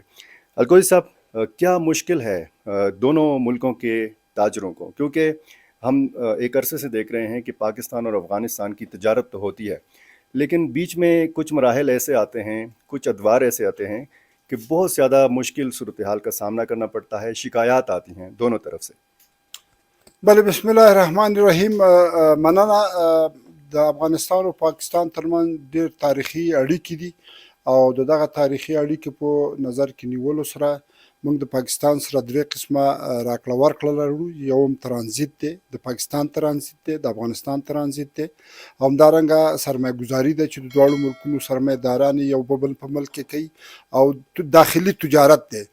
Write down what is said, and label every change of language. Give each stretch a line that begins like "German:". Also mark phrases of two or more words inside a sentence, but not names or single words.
Urdu: الکوزی صاحب، کیا مشکل ہے دونوں ملکوں کے تاجروں کو؟ کیونکہ ہم ایک عرصے سے دیکھ رہے ہیں کہ پاکستان اور افغانستان کی تجارت تو ہوتی ہے، لیکن بیچ میں کچھ مراحل ایسے آتے ہیں، کچھ ادوار ایسے آتے ہیں کہ بہت زیادہ مشکل صورتحال کا سامنا کرنا پڑتا ہے، شکایات آتی ہیں دونوں طرف سے۔
Arabic: بله بسم الله الرحمن الرحیم.
Pashto: مننه. د افغانستان او پاکستان ترمن ډیر تاریخي اړیکې دي او دغه تاریخي اړیکې په نظر کې نیولو سره موږ د پاکستان سره درې قسمه راکړه ورکړه لرو. یو هم ترانزیت دی، د پاکستان ترانزیت دی، د افغانستان ترانزیت دی، همدارنګه سرمایه گذاري ده چې د دواړو ملکونو سرمایه داران یو بل په ملک کې کوي، او داخلي تجارت دی.